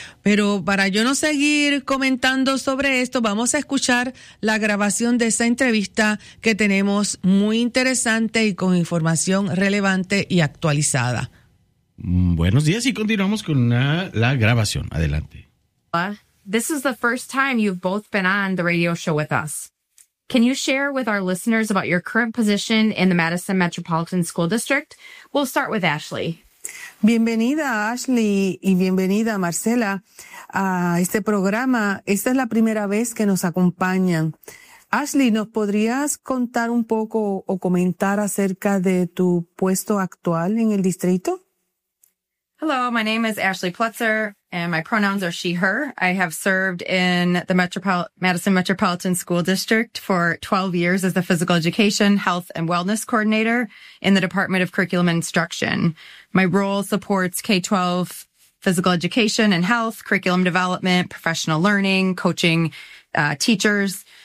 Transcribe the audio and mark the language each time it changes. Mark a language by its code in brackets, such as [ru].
[es] Pero para yo no seguir comentando sobre esto, vamos a escuchar la grabación de esa entrevista que tenemos muy interesante y con información relevante y actualizada. Buenos días, y continuamos con la grabación. Adelante. [en] This is the first time you've both been on the radio show with us. Can you share with our listeners about your current position in the Madison Metropolitan School District? We'll start with Ashley. [es] Bienvenida, Ashley, y bienvenida, Marcela, a este programa. Esta es la primera vez que nos acompañan. Ashley, ¿nos podrías contar un poco o comentar acerca de tu puesto actual en el distrito? [en] Hello, my name is Ashley Pletzer, and my pronouns are she, her. I have served in the Madison Metropolitan School District for 12 years as the Physical Education, Health, and Wellness Coordinator in the Department of Curriculum and Instruction. My role supports K-12 physical education and health, curriculum development, professional learning, coaching teachers.